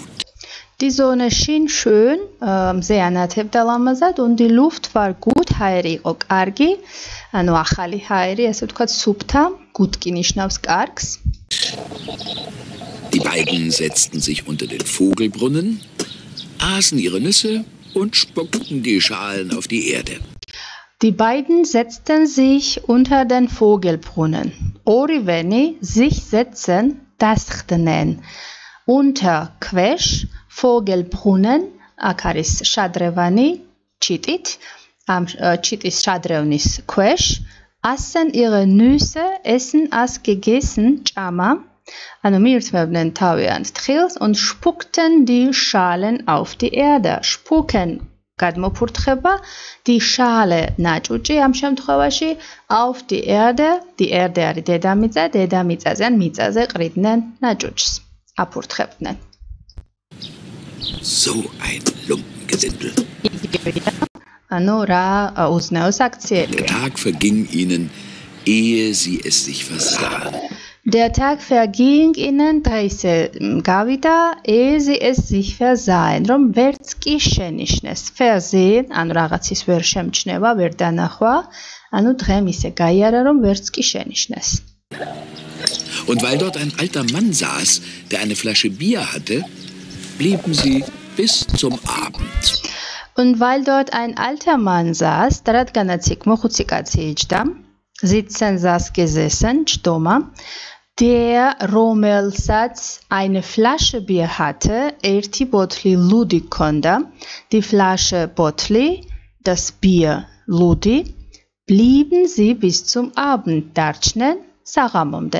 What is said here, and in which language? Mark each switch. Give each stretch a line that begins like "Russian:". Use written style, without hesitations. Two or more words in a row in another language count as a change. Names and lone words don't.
German: Die Sonne schien schön, sehr
Georgian: ანათებდა ლამაზად
German: und die Luft war gut,
Georgian: ჰაერი იყო კარგი, ანუ ახალი ჰაერი, ასე ვთქვათ, სუფთა, gut კი ნიშნავს კარგს.
German: Die beiden setzten sich unter den Vogelbrunnen, aßen ihre Nüsse und spuckten die Schalen auf die Erde. Die beiden setzten sich unter den Vogelbrunnen.
Georgian: Oriveni
German: sich setzen,
Georgian: დასხდნენ. Unter ქვეშ Vogelbrunnen, აქ არის შადრევანი ჩიტით, ამ ჩიტის შადრევნის ქვეშ,
German: aßen ihre Nüsse, essen as gegessen,
Georgian: ჭამა, ანუ მიირთმევდნენ თავიანთ თხილს
German: und spuckten die Schalen auf die Erde.
Georgian: Spucken გადმოფურთხება, die Schale ნაჭუჭი ამ შემთხვევაში,
German: auf die Erde, die Erde
Georgian: არის დედამიწა, დედამიწაზე ან მიწაზე ყრიდნენ ნაჭუჭს, აფურთხებდნენ.
German: So ein Lumpengesindel.
Georgian: ანუ რა უზნეო საქციელია.
German: Der Tag verging ihnen, ehe sie es sich versahen. Der Tag verging ihnen,
Georgian: დღეისე გავიდა,
German: ehe sie es sich versahen,
Georgian: რომ ვერც კი შენიშნეს. Versehen, ანუ რაღაცის ვერ შემჩნევა, ვერ დანახვა, ანუ დღემ ისე გაიარა, რომ ვერც კი შენიშნეს.
German: Und weil dort ein alter Mann saß, der eine Flasche Bier hatte, blieben sie bis zum Abend. Und weil dort ein alter Mann saß,
Georgian: და რადგანაც იქ მოხუცი კაცი იჯდა,
German: sitzen saß gesessen, ჭდომა, der რომელსაც eine Flasche Bier hatte,
Georgian: ერთი ბოთლი ლუდი ჰქონდა,
German: die Flasche ბოთლი, das Bier ლუდი, blieben sie bis zum Abend,
Georgian: დარჩნენ საღამომდე.